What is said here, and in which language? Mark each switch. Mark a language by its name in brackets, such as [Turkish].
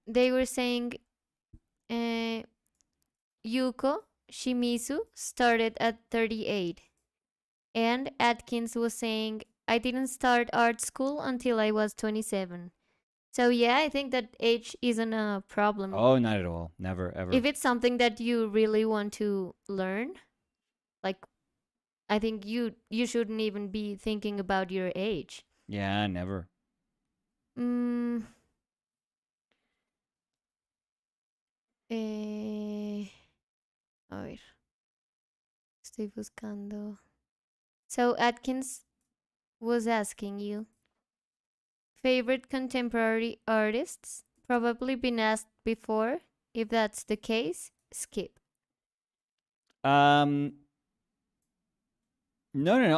[English] they were saying uh, Yuko Shimizu started at 38, and Atkins was saying, I didn't start art school until I was 27. So, yeah, I think that age isn't a problem. Oh, not at all. Never, If ever. it's something that you really want to learn, like I think you shouldn't even be thinking about your age. Yeah, never. [Spanish] Mm, eh, a ver, estoy buscando. [English] So Atkins was asking you favorite contemporary artists. Probably been asked before. If that's the case, skip. Um, no, no, no.